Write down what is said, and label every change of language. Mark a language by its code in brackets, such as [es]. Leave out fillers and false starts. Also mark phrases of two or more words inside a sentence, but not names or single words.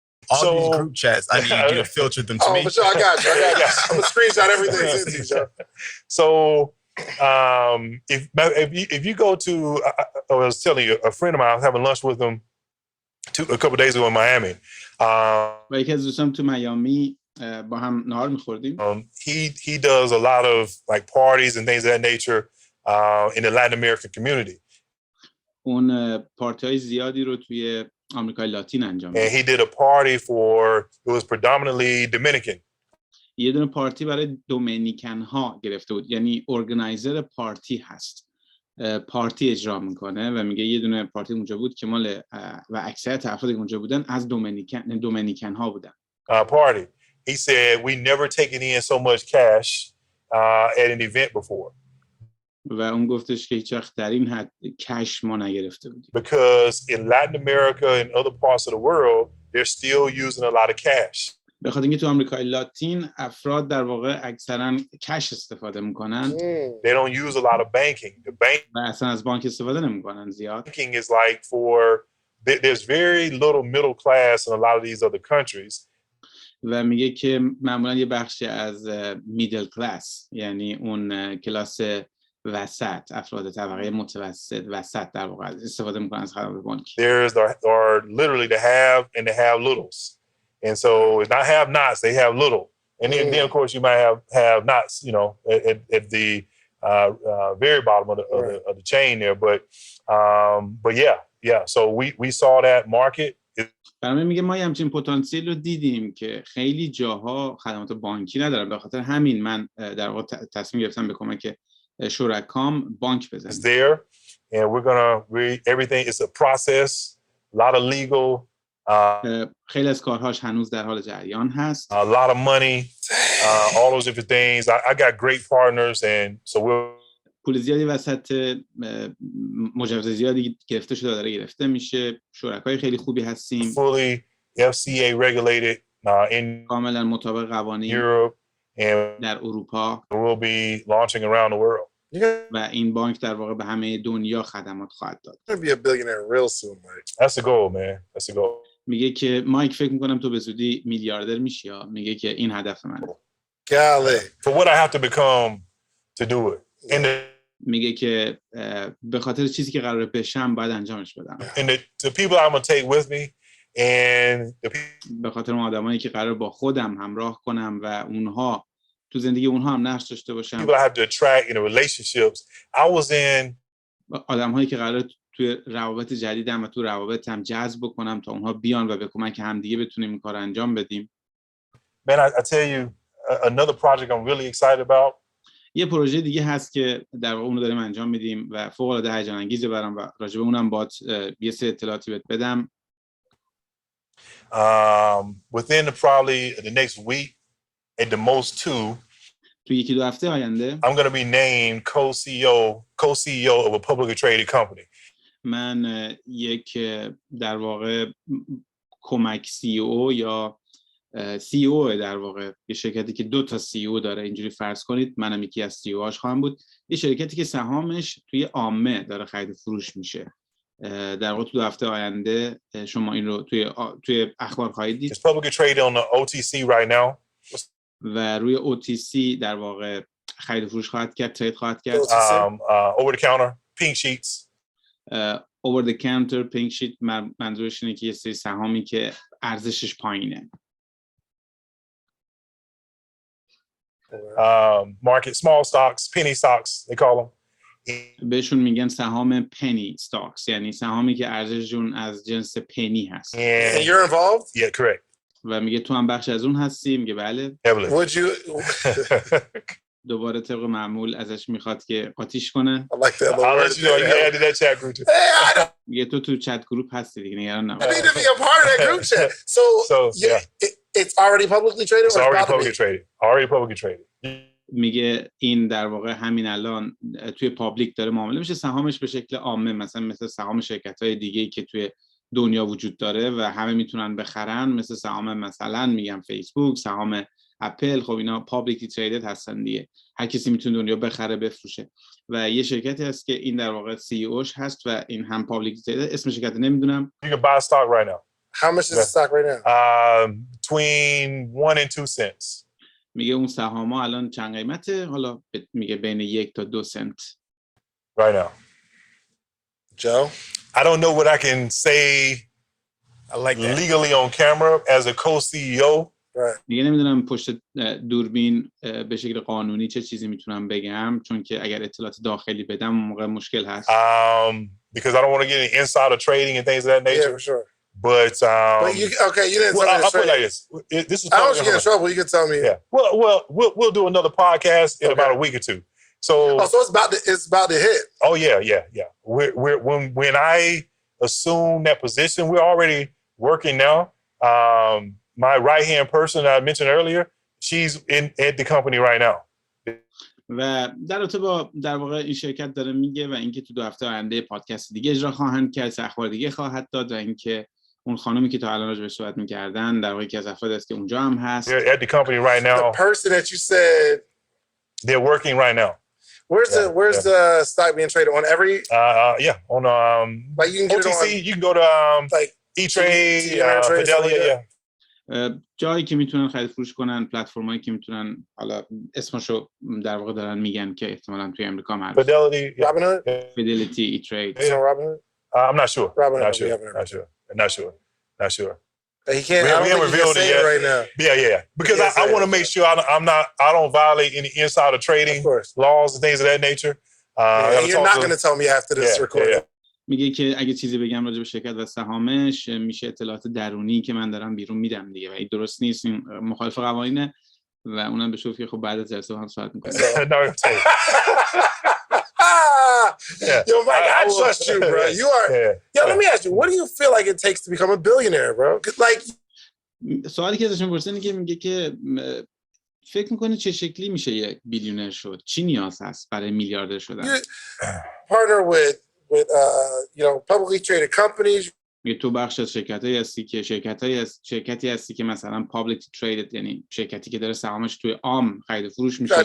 [en] all these group chats, I need you to filter them to me. Oh, for sure, I got you. I'm gonna screenshot everything sent to you, sir. So, if you go to, I was telling you, a friend of mine, I was having lunch with him a couple of days ago in Miami. [fa] و یکی از دوستان تو میامی با هم نهار می‌خوردیم. [en] He does a lot of like parties and things of that nature in the Latin American community. [fa] اون پارتی‌های زیادی رو توی آمریکای لاتین انجام میده. [en] And he did a party for, it was predominantly Dominican. [fa] یه دونه پارتی برای دومینیکن ها گرفته بود، یعنی ارگانایزر پارتی هست، پارتی اجرا میکنه و میگه یه دونه پارتی اونجا بود که مال و اکثریت افرادی که اونجا بودن از دومینیکن ها بودن. [en] Party. He said we never taken in so much cash at an event before. [fa] و اون گفتش که هیچ وقت در این حد کش ما نگرفته بودیم. [en] Because in Latin America and other parts of the world, they're still using a lot of cash. [fa] به خاطر اینکه تو آمریکای لاتین افراد در واقع اکثرا کش استفاده میکنن. [en] They don't use a lot of banking. The bank [fa] و اصلا از بانک استفاده نمیکنن زیاد. [en] Banking is like for there's very little middle class in a lot of these other countries. [fa] و میگه که معمولا یه بخشی از [en] middle class, [fa] یعنی اون کلاس وسط، افراد طبقه متوسط وسط در واقع استفاده میکنن از خدمات بانکی. [en] There's are literally the have and the have littles. And so it's not have nots, they have little. And then of course you might have nots, you know, at the very bottom of the chain there. But yeah. So we saw that market. [fa] برای میگه ما همچین پتانسیل رو دیدیم که خیلی جاها خدمات بانکی ندارن، به خاطر همین من در واقع تصمیم گرفتم به کمک شرکام بانک بزنم. [en] It's there and everything is a process, a lot of legal. [fa] خیلی از کارهاش هنوز در حال جریان هست. [en] A lot of money, all those different things. I got great partners and so [fa] پول زیادی وسط، مجوز زیادی گرفته شده داره گرفته میشه، شرکای خیلی خوبی هستیم. [en] Fully FCA regulated in [fa] کاملا مطابق قوانین [en] Europe and [fa] در اروپا. [en] We'll be launching around the world. [fa] و این بانک در واقع به همه دنیا خدمات خواهد داد. [en] You're gonna be a billionaire real soon, Mike. That's the goal, man. That's the goal. [fa] میگه که مایک فکر میکنم تو به زودی میلیاردر میشی. میگه که این هدف منه. [en] Golly. For what I have to become to do it. [fa] میگه که به خاطر چیزی که قراره بشم باید انجامش بدم. [en] And the people I'm gonna take with me and [fa] به خاطر اون آدمایی که قراره با خودم همراه کنم و اونها تو زندگی اونها هم نقش داشته باشم. [en] People I have to attract in the relationships. I was in [fa] آدم‌هایی که قراره توی روابط جدیدم و تو روابطم جذب بکنم تا اونها بیان و به کمک همدیگه بتونیم این کار انجام بدیم. [en] Man, I tell you another project I'm really excited about. [fa] یه پروژه دیگه هست که در واقع اونو داریم انجام میدیم و فوق‌العاده هیجان انگیزه برام و راجع به اونم باهات یه سری اطلاعاتی بهت بدم. [en] Within probably the next week, at the most 2. [fa] تو یکی دو هفته آینده [en] I'm going to be named co-CEO of a publicly traded company. [fa] من یک در واقع کمک CEO یا CEO در واقع یه شرکتی که 2 تا CEO داره، اینجوری فرض کنید منم یکی از CEO هاش خواهم بود. یه شرکتی که سهامش توی عامه داره خرید و فروش میشه. در واقع تو 2 هفته آینده شما این رو توی اخبار خواهید دید. [en] It's publicly traded on the OTC right now. [fa] و روی OTC در واقع خرید و فروش خواهد کرد، ترید خواهد کرد. [en] Over the counter, pink sheets. Over the counter, pink sheet [fa] منظورش اینه که یه سری سهامی که ارزشش پایینه. [en] Market small stocks, penny stocks, they call them. [fa] بهشون میگن سهام [en] penny stocks، [fa] یعنی سهامی که ارزششون از جنس پنی هست. [en] And you're involved? Yeah, correct. [fa] و میگه تو هم بخش از اون هستی؟ میگه بله. [en] Would you [fa] دوباره طبق معمول ازش میخواد که قاطیش کنه. [en] I like that. I'll let you know you added that chat group too. Hey, I don't [fa] میگه تو [en] chat group [fa] هستی دیگه، نگران نباش. [en] need to be a part of that group chat. So yeah. It's already publicly traded? It's already publicly traded. Already publicly traded. [fa] میگه این در واقع همین الان توی پابلیک داره معامله میشه، سهامش به شکل عامه مثل سهام شرکت‌های دیگه‌ای که توی دنیا وجود داره و همه میتونن بخرن، مثل سهام مثلا میگم فیسبوک، سهام اپل، خب اینا [en] publicly traded [fa] هستن دیگه، هر کسی میتونه دنیا بخره بفروشه. و یه شرکتی هست که این در واقع CEO اش هست و این هم [en] publicly traded, [fa] اسم شرکت نمیدونم. [en] You can buy stock right now. How much is the stock right now? Between 1 and 2 cents. [fa] میگه اون سهام ها الان چند قیمته؟ حالا میگه بین 1 تا 2 سنت. [en] Right now. Joe? I don't know what I can say legally on camera as a co-CEO. Right. [fa] دیگه نمیدونم پشت دوربین به شکل قانونی چه چیزی میتونم بگم، چون که اگر اطلاعات داخلی بدم اون موقع مشکل هست. [en] Because I don't want to get into insider trading and things of that nature. Yeah, for sure. But you didn't well, tell me I'll put it like this. This is I don't want you to get in trouble. You can tell me. Yeah. Well, we'll do another podcast in about a week or two. So it's about to hit. Oh yeah. We're when I assume that position, we're already working now. My right-hand person I mentioned earlier, she's at the company right now. [fa] و در رابطه با در واقع این شرکت داره میگه و اینکه تو 2 هفته آینده پادکست دیگه اجرا خواهند کرد، اخبار دیگه خواهد داد و اینکه اون خانومی که تا الان راجع بهش صحبت می‌کردن در واقع یکی از افراد است که اونجا هم هست. [en] They're at the company right now. The person that you said they're working right now. Where's the stock being traded on every? On like you can get OTC. It on, you can go to like E-Trade, Fidelia. [fa] جایی که میتونن خرید فروش کنن، پلتفرمایی که میتونن، حالا اسمشو در واقع دارن میگن که احتمالاً توی امریکا هم هست. [en] Fidelity, Robinhood, Fidelity, E-Trade. Robinhood. I'm not sure. Not sure. He can't. I don't think he can say it right now. Yeah. Because I want to make sure I don't violate any insider trading laws and things of that nature. You're not going to tell me after this recording. [fa] میگه که اگه چیزی بگم راجع به شرکت و سهامش میشه اطلاعات درونی که من دارم بیرون میدم دیگه و این درست نیست، این مخالف قوانینه و اونم بهش گفت که خب بعد از جلسه هم صحبت می‌کنه. [en] Yo, Mike, I trust you, bro. You are. Yo, let me ask you, what do you feel like it takes to become a billionaire, bro? Like [fa] سوالی که ازشون پرسیدن که میگه که فکر می‌کنی چه شکلی میشه یک بیلیونر شد؟ چی نیاز هست برای میلیاردر شدن؟ [en] Partner with publicly traded companies. [fa] تو بخش از شرکتایی هستی که شرکتی هستی که مثلا [en] publicly traded، [fa] یعنی شرکتی که داره سهامش توی عام خرید و فروش میشه.